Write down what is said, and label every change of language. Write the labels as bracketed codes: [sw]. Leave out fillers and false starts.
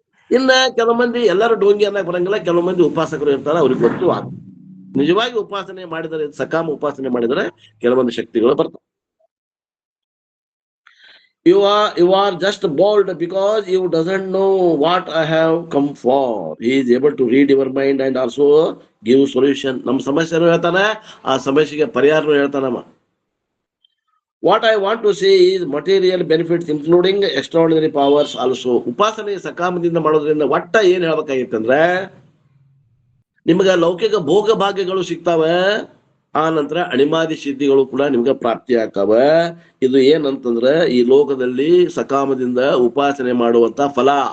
[kn] ಇನ್ನ ಕೆಲವು ಮಂದಿ ಎಲ್ಲರೂ ಡೋಂಗಿ ಅನ್ನಕ್ ಬರಂಗಿಲ್ಲ. ಕೆಲವು ಮಂದಿ ಉಪಾಸಕರು ಇರ್ತಾರ, ಅವ್ರಿಗೆ ಗೊತ್ತು. ನಿಜವಾಗಿ ಉಪಾಸನೆ ಮಾಡಿದರೆ, ಸಕಾಮ ಉಪಾಸನೆ ಮಾಡಿದರೆ ಕೆಲವೊಂದು ಶಕ್ತಿಗಳು ಬರ್ತವೆ. [en] you are just bold because you doesn't know what I have come for. He is able to read your mind and also give solution. [kn] ನಮ್ಮ ಸಮಸ್ಯೆನೂ ಹೇಳ್ತಾನೆ, ಆ ಸಮಸ್ಯೆಗೆ ಪರಿಹಾರನೂ ಹೇಳ್ತಾನಮ್ಮ. [en] What I want to say is material benefits including extraordinary powers also. [kn] ಉಪಾಸನೆ ಸಕಾಮದಿಂದ ಮಾಡೋದ್ರಿಂದ ಒಟ್ಟ ಏನ್ ಹೇಳ್ಬೇಕಾಗಿತ್ತಂದ್ರೆ ನಿಮ್ಗ ಲೌಕಿಕ ಭೋಗ ಭಾಗ್ಯಗಳು ಸಿಗ್ತಾವೆ, ಆ ನಂತರ ಅಣಿಮಾದಿ ಸಿದ್ಧಿಗಳು ಕೂಡ ನಿಮ್ಗೆ ಪ್ರಾಪ್ತಿ ಆಕಾವ. ಇದು ಏನಂತಂದ್ರ ಈ ಲೋಕದಲ್ಲಿ ಸಕಾಮದಿಂದ ಉಪಾಸನೆ ಮಾಡುವಂತ ಫಲ.